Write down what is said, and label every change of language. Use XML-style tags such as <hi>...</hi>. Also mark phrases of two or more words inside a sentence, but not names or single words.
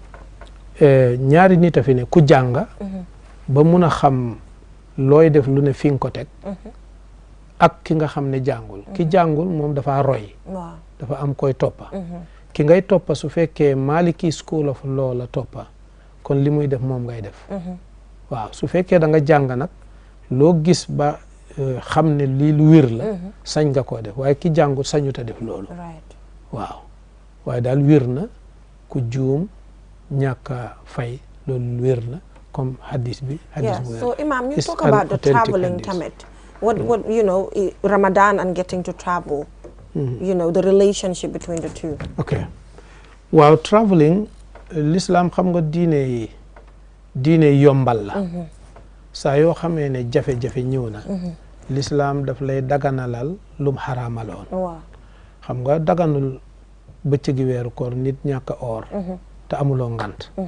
<wo>ñaari nit a fi ne ku jàng ba mun a xam looy def lu ne fi nga ko teg ak ki nga xam ne jàngul ki jàngul moom dafa roy dafa am koy toppa ki ngay toppa su fekkee Maliki school of law la toppa kon li muy def moom ngay def waaw su fekkee da nga jàng nag loo gis ba xam ne lii lu wér la sañ nga koo def waaye ki jàngul sañut a def loolu waaw waaye daal wér na ku juum ñàkk a fay loolu wér na comme hadis bi hadis bu wér</wo> <en>so Imam, you talk about the traveling tamit what you know Ramadan and getting to travel you know the relationship between the two</en> <wo>okay waaw traveling l'islam xam nga diine yombal la saa yoo xamee ne jafe-jafe ñëw na l'islam daf lay daganalal lum xaraamaloon xam nga daganul bëccëgi weeru koor nit ñàkk a oor te amuloo ngant</wo>